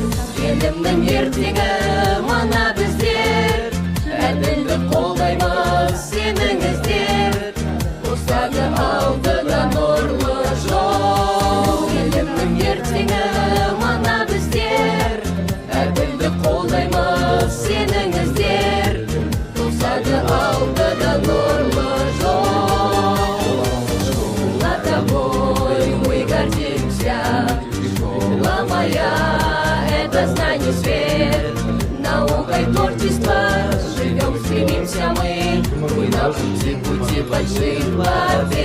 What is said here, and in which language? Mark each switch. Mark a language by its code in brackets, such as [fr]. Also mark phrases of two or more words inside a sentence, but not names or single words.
[kk] Елімнің ертеңі мына біздер, әділдік қолдаймыз сеніңіздер, қосады алдыда нұрлы жол. Елімнің ертеңі мына біздер, әділдік қолдаймыз сеніңіздер, қосады алдыда нұрлы жол. [ru] Школа тобой мы гордимся, школа моя — это знание свет, наукой творчества живем, стремимся мы на пути больших побед.